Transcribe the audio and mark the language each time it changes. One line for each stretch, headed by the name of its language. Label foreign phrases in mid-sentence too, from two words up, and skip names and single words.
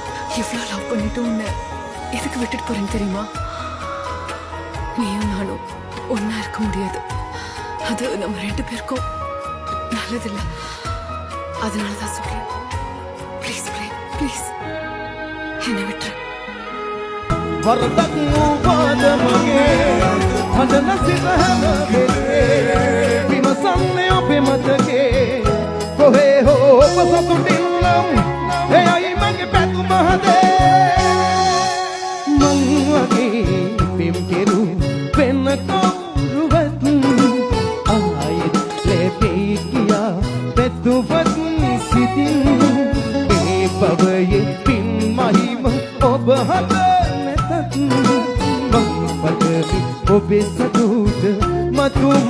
Tamil: இவ்வளோ லவ் பண்ணிட்டு உன்னை எதுக்கு விட்டுட்டு போறேன்னு தெரியுமா? நீயும் நானும் ஒன்னா இருக்க முடியாது. அது நம்ம 2 பேருக்கும் நல்லதில்லை. அதனாலதான் சொல்றேன். ப்ளீஸ் பிரேம், ப்ளீஸ் என்னை விட்டுரு.
Sinhala: වරදක් වූවාද මගේ හඳ නැසිත හැමවෙලේ විමසන්නේ අපේ මතකේ කොහේ හෝ පසතුටින් නම් එයයි මගේ පැතුම හදේ මං වගේ පෙම් කෙරු වෙන කවුරුවත් ආයෙත් ලැබෙයි කියා පැතුවත් සිතින් ඒ බවයේ පින් මහිම ඔබ හද ඔබේ සතුට මතු